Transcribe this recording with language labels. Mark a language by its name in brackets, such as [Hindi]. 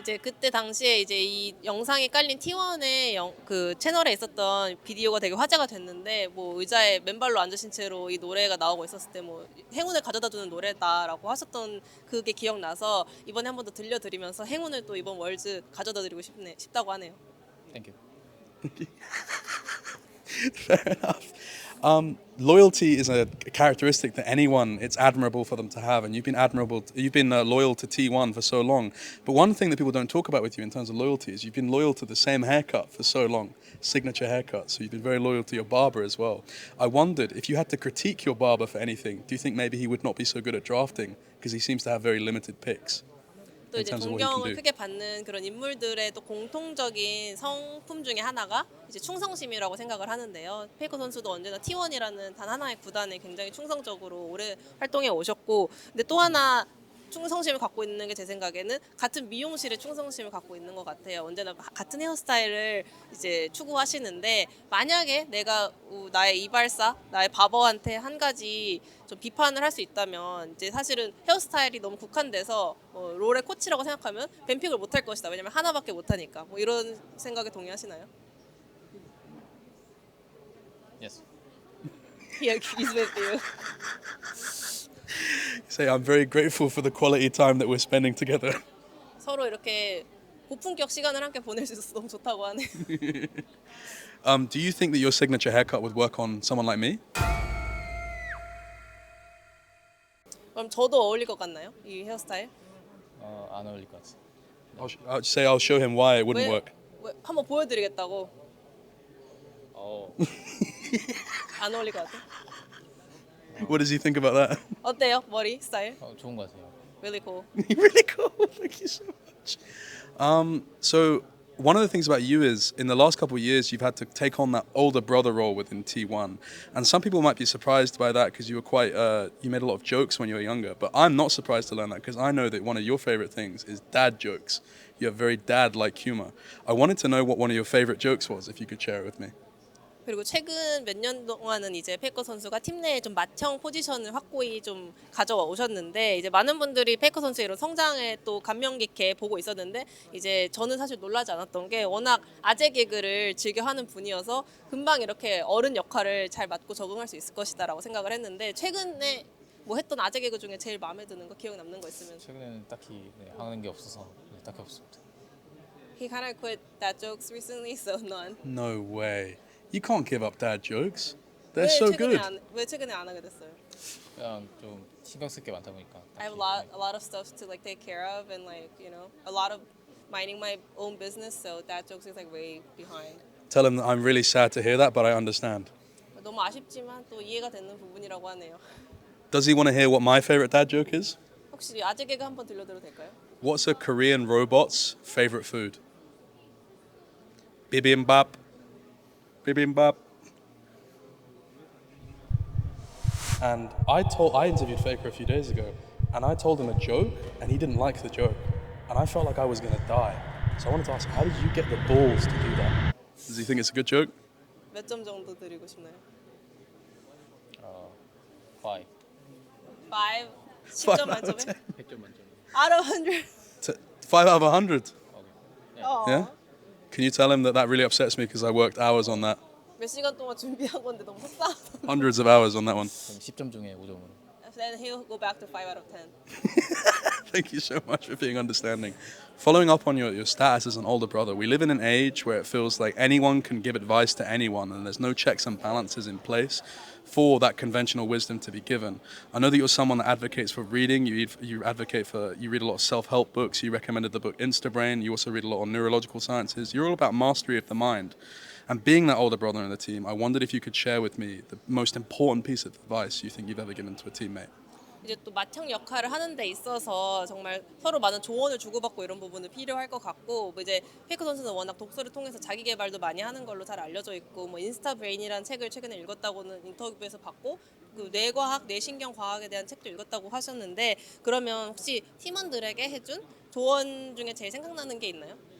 [Korean] 이제 그때 당시에 이제 이 영상이 깔린 T1의 그 채널에 있었던 비디오가 되게 화제가 됐는데 뭐 의자에 맨발로 앉으신 채로 이 노래가 나오고 있었을 때 뭐 행운을 가져다주는 노래다라고 하셨던 그게 기억나서 이번에 한 번 더 들려드리면서 행운을 또 이번 월즈 가져다드리고 싶다고 하네요. [English] 땡큐. Fair enough. Loyalty is a characteristic that anyone, it's admirable for them to have, and you've been loyal to T1 for so long. But one thing that people don't talk about with you in terms of loyalty is you've been loyal to the same haircut for so long, signature haircut. So you've been very loyal to your barber as well. I wondered if you had to critique your barber for anything, do you think maybe he would not be so good at drafting because he seems to have very limited picks? [Korean] 또 이제 존경을 크게 받는 그런 인물들의 또 공통적인 성품 중에 하나가 이제 충성심이라고 생각을 하는데요. 페이커 선수도 언제나 T1이라는 단 하나의 구단에 굉장히 충성적으로 오래 활동해 오셨고, 근데 또 하나 충성심을 갖고 있는 게 제 생각에는 같은 미용실에 충성심을 갖고 있는 것 같아요. 언제나 같은 헤어스타일을 이제 추구하시는데 만약에 내가 나의 이발사, 나의 바버한테 한 가지 좀 비판을 할 수 있다면 이제 사실은 헤어스타일이 너무 국한돼서 롤의 코치라고 생각하면 뱀픽을 못할 것이다. 왜냐면 하나밖에 못하니까. 뭐 이런 생각에 동의하시나요? [English] Yes. He agrees with you. Say, I'm very grateful for the quality time that we're spending together. [Korean] 서로 이렇게 고품격 시간을 함께 보낼 수 있어서 너무 좋다고 하네. [English] Do you think that your signature haircut would work on someone like me? [Korean] 그럼 저도 어울릴 것 같나요? 이 헤어스타일? 안 어울릴 것 같아. [English] I'll show him why it wouldn't work. [Korean] 한번 보여드리겠다고. 어. 안 어울릴 것 같아. [English] What does he think about that? [Korean] 어때요? 머리 스타일? 좋은 것 같아요. [English] Really cool. Really cool. Thank you so much. So one of the things about you is in the last couple of years you've had to take on that older brother role within T1, and some people might be surprised by that because you were you made a lot of jokes when you were younger. But I'm not surprised to learn that because I know that one of your favorite things is dad jokes. You have very dad-like humor. I wanted to know what one of your favorite jokes was, if you could share it with me. [Korean] 그리고 최근 몇 년 동안은 이제 페이커 선수가 팀 내에 좀 맏형 포지션을 확고히 좀 가져오셨는데 이제 많은 분들이 페이커 선수의 이런 성장에 또 감명 깊게 보고 있었는데 이제 저는 사실 놀라지 않았던 게 워낙 아재 개그를 즐겨하는 분이어서 금방 이렇게 어른 역할을 잘 맡고 적응할 수 있을 것이다라고 생각을 했는데 최근에 뭐 했던 아재 개그 중에 제일 마음에 드는 거 기억 남는 거 있으면. 최근에는 딱히 하는 게 없어서 딱히 없습니다. [English] He kind of quit dad jokes recently, so none. No way. You can't give up dad jokes. They're so good. [Korean] 왜 최근에 안 하게 됐어요? 그냥 좀 신경 쓸 게 많다 보니까. [English] I have a lot of stuff to like take care of and like a lot of minding my own business, so dad jokes is like way behind. Tell him that I'm really sad to hear that, but I understand. [Korean] 너무 아쉽지만 또 이해가 되는 부분이라고 하네요. [English] Does he want to hear what my favorite dad joke is? [Korean] 혹시 아재 개그 한번 들려드려도 될까요? [English] What's a Korean robot's favorite food? Bibimbap. Bibimbap. And I interviewed Faker a few days ago, and I told him a joke, and he didn't like the joke, and I felt like I was gonna die. So I wanted to ask, how did you get the balls to do that? Does he think it's a good joke? [Korean] 몇 점 정도 드리고 싶나요? 5. 5, 10점 만점에? 100점 만점. [English] Out of 100. 5 out of 100. 오케이. Yeah. Can you tell him that that really upsets me because I worked hours on that, [Korean] 몇 시간 동안 준비한 건데 너무 속상하다. [English] hundreds of hours on that one. [Korean] 그럼 10점 중에 5점으로. [English] Then he'll go back to 5 out of 10. Thank you so much for being understanding. Following up on your status as an older brother, we live in an age where it feels like anyone can give advice to anyone and there's no checks and balances in place for that conventional wisdom to be given. I know that you're someone that advocates for reading. You read a lot of self-help books. You recommended the book Instabrain. You also read a lot on neurological sciences. You're all about mastery of the mind. And being that older brother in the team, I wondered if you could share with me the most important piece of advice you think you've ever given to a teammate. [Korean] 이제 또 맏형 역할을 하는 데 있어서 정말 서로 많은 조언을 주고받고 이런 부분은 필요할 것 같고 뭐 이제 페이커 선수는 워낙 독서를 통해서 자기 개발도 많이 하는 걸로 잘 알려져 있고 뭐 인스타 브레인이라는 책을 최근에 읽었다고는 인터뷰에서 봤고 그 뇌과학, 뇌신경과학에 대한 책도 읽었다고 하셨는데 그러면 혹시 팀원들에게 해준 조언 중에 제일 생각나는 게 있나요?